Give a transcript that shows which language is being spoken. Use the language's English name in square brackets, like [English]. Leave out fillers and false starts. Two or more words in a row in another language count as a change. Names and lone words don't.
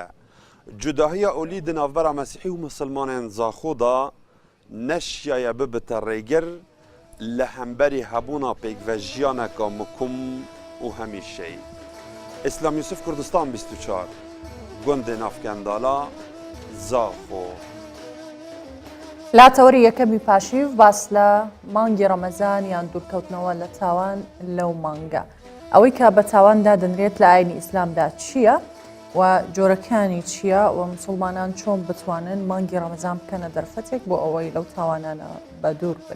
[Kurdish] Cudahiya olî di navbera mesîhî û musilmanên Zaxo da neşyaye bibite rêgir li hemberî hebûna pêkvejiyaneka mikum û hemîşeyî. İslam Yusuf Kurdistan 24 gundê navkendala Zaxo. [Central Kurdish] لا تەوەری یەکەمی پاشیو باس لە مانگی ڕەمەزان یان دوورکەوتنەوە لە تاوان لەو مانگە ئەوەی کە بە تاواندا دەنرێت لە ئاینی ئیسلامدا چییە و جۆرەکانی چییە و موسڵمانان چۆن بتوانن مانگی ڕەمەزان بکەنە دەرفەتێک بۆ ئەوەی لەو تاوانانە بە دوور بن.